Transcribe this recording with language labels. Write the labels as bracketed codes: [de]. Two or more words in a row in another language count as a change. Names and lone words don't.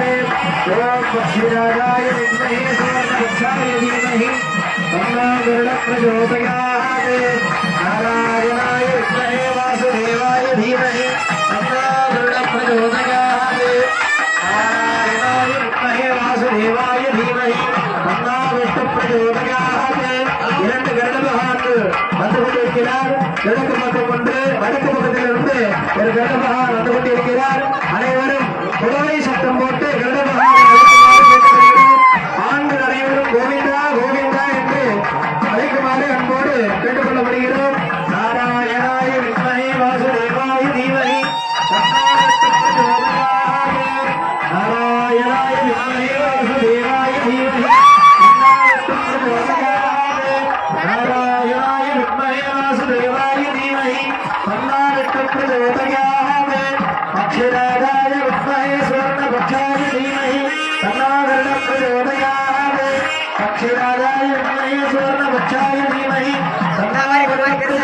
[sa] ओम पक्षिराजाय विद्महे स्वर्णपक्षाय धीमहि तन्नो गरुड प्रचोदयात्। नारायणाय विद्महे वासुदेवाय धीमहि तन्नो गरुड प्रचोदयात्। नारायणाय विद्महे वासुदेवाय धीमहि तन्नो विष्णु प्रचोदयात्। [ta] இரண்டு கருடபகவான்கள் வந்து கொண்டிருக்கிறார். கிழக்கு பக்கம் ஒன்று, வடக்கு பக்கத்திலிருந்து ஒரு கருடபகவான் வந்து கொண்டிருக்கிறார். அனைவரும் குலவை சத்தம் போட்டு கருடபகவானை அழைக்குமாறு கேட்டுக்கொள்கிறோம். ஆண்கள் அனைவரும் கோவிந்தா கோவிந்தா என்று அழைக்குமாறு அன்போடு கேட்டுக்கொள்ளப்படுகிறோம். [sa] नारायणाय विद्महे वासुदेवाय धीमहि तन्नो विष्णु प्रचोदयात्. नारायणाय विद्महे वासुदेवाय धीमहि तन्नो विष्णु प्रचोदयात्. नारायणाय विद्महे वासुदेवाय धीमहि तन्नो विष्णु प्रचोदयात्। अक्षराजाय विद्महे स्वर्णपक्षाय धीमहि तन्नो गरुड प्रचोदयात्। अक्षराजाय विद्महे स्वर्णपक्षाय धीमहि तन्नो